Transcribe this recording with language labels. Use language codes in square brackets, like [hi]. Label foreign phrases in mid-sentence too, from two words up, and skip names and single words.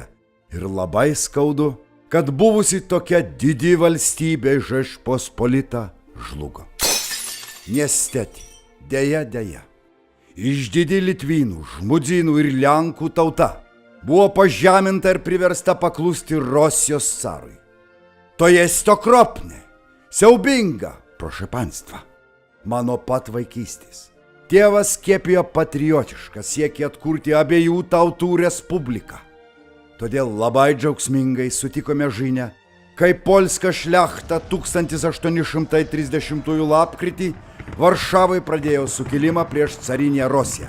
[lt] Ir labai skaudu, kad buvusi tokia didi valstybė Žečpospolita žlugo. [pl] Niesteti, deja. [lt] Išdidi Litvynų, Žmudzinų ir Lenkų tauta buvo pažeminta ir priversta paklusti Rosijos carui. [pl] To jest okropne, siaubinga, proszę Państwa. [lt] Mano pat vaikystės. Tėvas skiepijo patriotišką siekį atkurti abiejų tautų respubliką. Todėl labai džiaugsmingai sutikome žinią, kai [pl] polska šlechta [lt] 1830 lapkritį Varšavai pradėjo sukilimą prieš carinę Rusiją.